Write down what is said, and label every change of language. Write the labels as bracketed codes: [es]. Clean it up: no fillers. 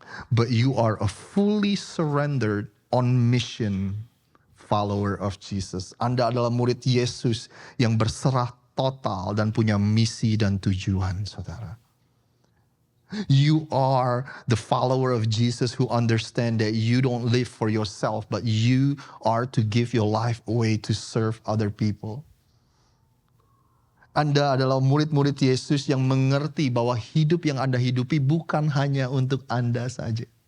[en] But you are a fully surrendered, on mission follower of Jesus. [id] Anda adalah murid Yesus yang berserah total dan punya misi dan tujuan, saudara. [en] You are the follower of Jesus who understand that you don't live for yourself, but you are to give your life away to serve other people. [id] Anda adalah murid-murid Yesus yang mengerti bahwa hidup yang Anda hidupi bukan hanya untuk Anda saja.